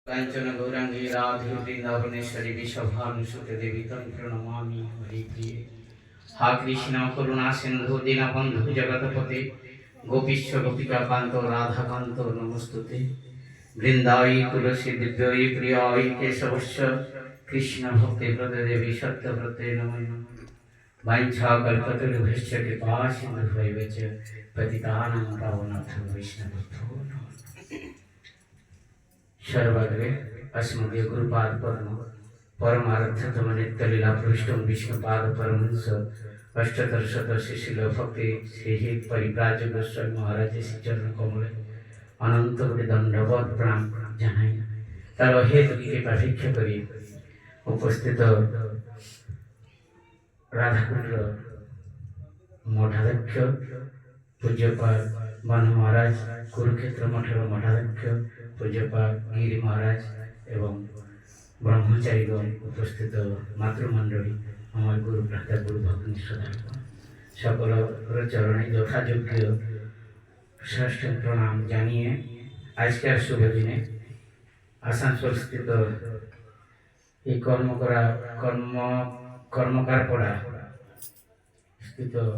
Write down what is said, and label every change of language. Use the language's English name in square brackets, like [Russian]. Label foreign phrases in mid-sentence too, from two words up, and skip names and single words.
[Sanskrit] কাঞ্চন গৌরাঙ্গী রাধে বৃন্দাবনেশ্বরী বিশ্বভানুসুতে দেবী তং প্রণমামি হরিপ্রিয়ে। হা কৃষ্ণ করুণা সিন্ধু দীনবন্ধু জগৎপতে গোপীশ্ব গোপিকাকান্ত রাধাকান্ত নমস্তুতে। বৃন্দাই তুলসী দিব্যই প্রিয়ই কেশবস্য কৃষ্ণ ভক্তি প্রদে দেবী সত্যব্রতে নমঃ নমঃ। বাঞ্ছা কল্পতরুভ্যশ্চ কৃপা সিন্ধুভ্যৈব চ পতিতানাং পাবনাথং বৈষ্ণবেভ্যো নমঃ। सर्वाग्रे अस्मदीय गुरुपाद पद्म परमार्थतम नित्यलीला पृष्ठम विष्णुपाद परमहंस अष्टोत्तर शत शिशिल भक्ति श्री परिव्राजक गोस्वामी महाराज श्री चरण कमले अनंत कोटि दंडवत प्रणाम জানাই। [Bangla] তার হেতুকে প্রাভিক্ষা করি উপস্থিত রাধাকুণ্ড মঠাধ্যক্ষ পূজ্যপাদ বানু মহারাজ, কুরুক্ষেত্র মঠের মঠাধ্যক্ষ পূজ্যপাদ গিরি মহারাজ এবং ব্রহ্মচারীগণ, উপস্থিত মাতৃমণ্ডলী, আমার গুরু ভ্রাতা গুরু ভগ্নী শ্রদ্ধাগণ, সকলের চরণে যথাযোগ্য শ্রেষ্ঠ প্রণাম জানিয়ে আজকের শুভ দিনে আসানসোল স্থিত এই কর্মকারপাড়া স্থিত